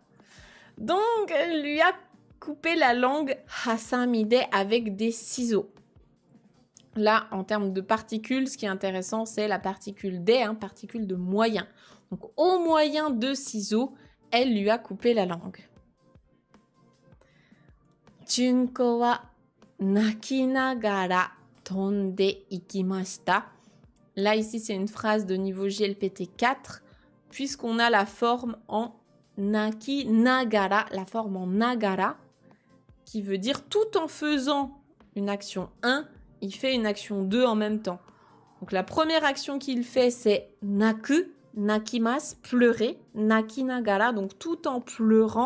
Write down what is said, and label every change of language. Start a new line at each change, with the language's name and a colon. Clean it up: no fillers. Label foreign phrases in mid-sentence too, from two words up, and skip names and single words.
French: Donc, elle lui a coupé la langue hasamide avec des ciseaux. Là, en termes de particules, ce qui est intéressant, c'est la particule de, hein, particule de moyen. Donc, au moyen de ciseaux, elle lui a coupé la langue.
Japanese: じゅんこは なきながら とんで いきました.
French: Là, ici, c'est une phrase de niveau JLPT 4, puisqu'on a la forme en nakinagara, la forme en nagara, qui veut dire tout en faisant une action 1, il fait une action 2 en même temps. Donc la première action qu'il fait, c'est
Japanese: 泣く、泣きます,
French: pleurer, nakinagara, donc tout en pleurant.